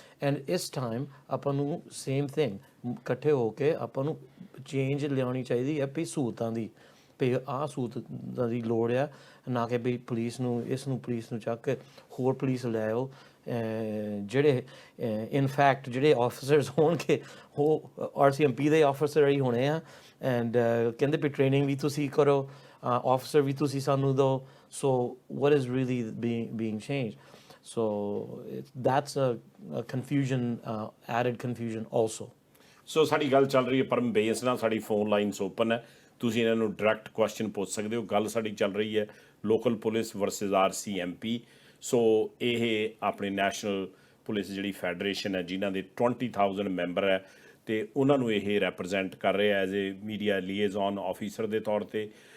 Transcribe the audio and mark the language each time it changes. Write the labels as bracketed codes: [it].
[pa] And ਇਸ time ਆਪਾਂ ਨੂੰ [en] same thing [pa] ਇਕੱਠੇ ਹੋ ਕੇ ਆਪਾਂ ਨੂੰ ਚੇਂਜ ਲਿਆਉਣੀ ਚਾਹੀਦੀ ਹੈ ਵੀ ਸਹੂਲਤਾਂ ਦੀ, ਵੀ ਆਹ ਸਹੂਲਤਾਂ ਦੀ ਲੋੜ ਆ, ਨਾ ਕਿ ਵੀ ਪੁਲਿਸ ਨੂੰ ਪੁਲਿਸ ਨੂੰ ਚੱਕ ਕੇ ਹੋਰ ਪੁਲਿਸ ਲੈ ਆਓ। ਜਿਹੜੇ ਇਨਫੈਕਟ ਜਿਹੜੇ ਆਫਿਸਰਸ ਹੋਣਗੇ ਉਹ RCMP ਦੇ ਆਫਿਸਰ ਹੀ ਹੋਣੇ ਆ। ਐਂਡ ਕਹਿੰਦੇ ਵੀ ਟ੍ਰੇਨਿੰਗ ਵੀ ਤੁਸੀਂ ਕਰੋ, ਆਫਿਸਰ ਵੀ ਤੁਸੀਂ ਸਾਨੂੰ ਦਿਓ। ਸੋ [en] what is really being changed? So that's a confusion, added confusion also. [pa] ਸੋ ਸਾਡੀ ਗੱਲ ਚੱਲ ਰਹੀ ਹੈ ਪਰਮ ਬੇਂਸ ਨਾਲ, ਸਾਡੀ ਫੋਨ ਲਾਈਨਸ ਓਪਨ ਹੈ, ਤੁਸੀਂ ਇਹਨਾਂ ਨੂੰ ਡਾਇਰੈਕਟ ਕੁਐਸਚਨ ਪੁੱਛ ਸਕਦੇ ਹੋ। ਗੱਲ ਸਾਡੀ ਚੱਲ ਰਹੀ ਹੈ ਲੋਕਲ ਪੁਲਿਸ ਵਰਸਸ RCMP। ਸੋ ਇਹ ਆਪਣੇ ਨੈਸ਼ਨਲ ਪੁਲਿਸ ਜਿਹੜੀ ਫੈਡਰੇਸ਼ਨ ਹੈ ਜਿਨ੍ਹਾਂ ਦੇ 20,000 ਮੈਂਬਰ ਹੈ ਅਤੇ ਉਹਨਾਂ ਨੂੰ ਇਹ ਰੈਪਰਜੈਂਟ ਕਰ ਰਿਹਾ [en] as a media liaison officer [pa] ਦੇ ਤੌਰ 'ਤੇ।